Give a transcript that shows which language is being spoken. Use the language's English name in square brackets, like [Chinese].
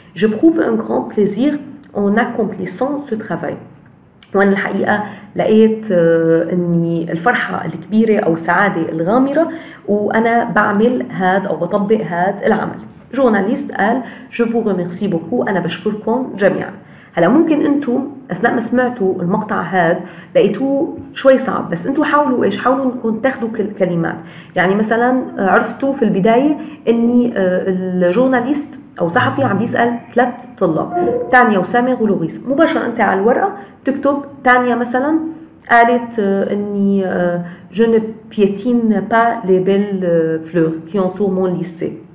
[French] j'éprouve un grand plaisir en accomplissant ce travail. [Arabic] وأنا الحقيقة لقيت أني الفرحة الكبيرة أو السعادة الغامرة وأنا بعمل هذا أو بطبق هذا العمل. جورناليست قال: [French] je vous remercie beaucoup. [Arabic] أنا بشكركم جميعا. هلا ممكن انتم اثناء ما سمعتوا المقطع هذا لقيتوه شوي صعب، بس انتم حاولوا ايش؟ حاولوا انكم تاخذوا كلمات. يعني مثلا عرفتوا في البدايه اني الجورناليست او صحفي عم بيسال 3 طلاب، تانيا وسامر ولوريس. مباشره انت على الورقه تكتب تانيا مثلا قالت اني [French] je ne piétine pas les belles fleurs qui entourent mon lycée.